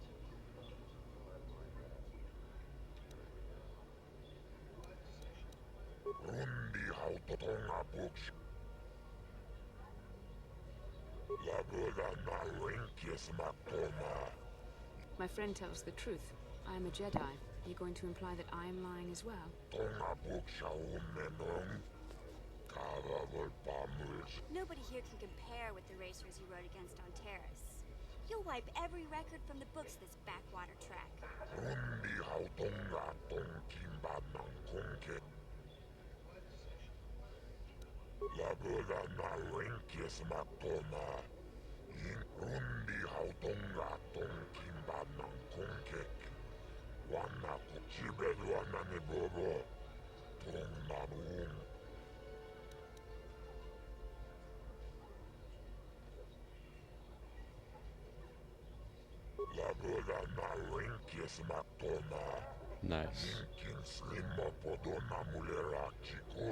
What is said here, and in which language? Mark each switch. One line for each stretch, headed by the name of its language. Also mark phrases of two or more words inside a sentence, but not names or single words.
English: Rundi hautotonga books. La boda na winkis matoma. My friend tells the truth. I am a Jedi. Are you going to imply that I am lying as well? Tonga books menong. Kava volpamurs. Nobody here can compare with the racers you rode against on Terrace. You'll wipe every record from the books this backwater track. Rundi hautonga tongkin badnang kongke. La boda na winkis matoma. Rundi hautonga tongkin badnang kongke. Wana kuchibed wana ni bobo. Tong nanung. La boda na winkis matoma. Nice. Inkin slimo podona mulera chikun.